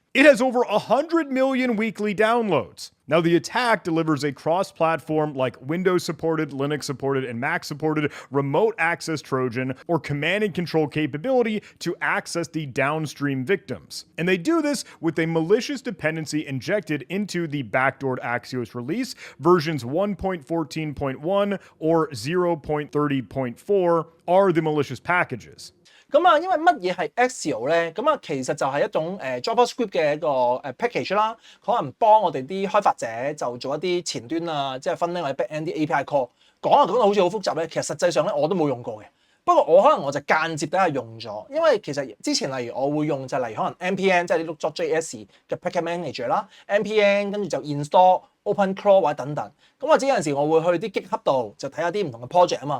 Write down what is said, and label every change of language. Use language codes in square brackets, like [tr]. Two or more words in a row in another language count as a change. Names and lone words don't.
[en] It has over 100 million weekly downloads. Now, the attack delivers a cross-platform like Windows-supported, Linux-supported, and Mac-supported remote access Trojan or command and control capability to access the downstream victims. And they do this with a malicious dependency injected into the backdoored Axios release, versions 1.14.1 or 0.30.4 are the malicious packages. [yue] 因為乜嘢係 Axios 咧？其實就係一種JavaScript 嘅一個package 啦，可能幫我哋啲開發者就做一啲前端啊，即係 [en] front end [yue] 或者 [en] back end [yue] 啲 [en] API call。 [yue] 講到好似好複雜咧，其實實際上咧我都冇用過嘅。不過我就間接底下用咗，因為其實之前例如我會用就例如可能 npm 即係啲 Node.js 嘅 [en] package manager [yue] 啦 ，npm 跟住就 install OpenClaw 或者等等。咁或者有陣時我會去啲 GitHub 度就睇下啲唔同嘅 project 啊嘛。